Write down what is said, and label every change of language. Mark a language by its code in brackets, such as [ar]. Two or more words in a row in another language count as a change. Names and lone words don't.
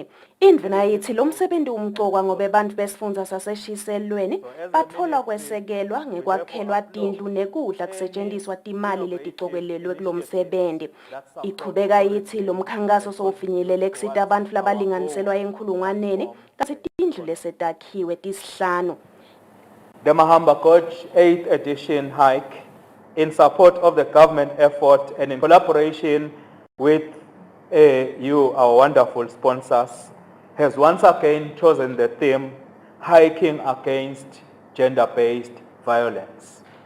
[ss] Indvuna yithi lo msebenzi umgcokwa ngobe bantfu besifundza saseshiselweni batfola kwesekelwa ngekwakhelwa tindlu nekudla kusetjentiswa timali letigcokelelwe kulo msebenzi. Ichubeka yithi lo mkhankaso sowufinyelele kusita abantu labalinganiselwa enkhulungwaneni kasi tindlu lesetakhiwe tisihlanu. [en] The Mahamba Coach 8th edition hike in support of the government effort and in collaboration with you, our wonderful sponsors, has once again chosen the theme Hiking Against Gender-Based Violence.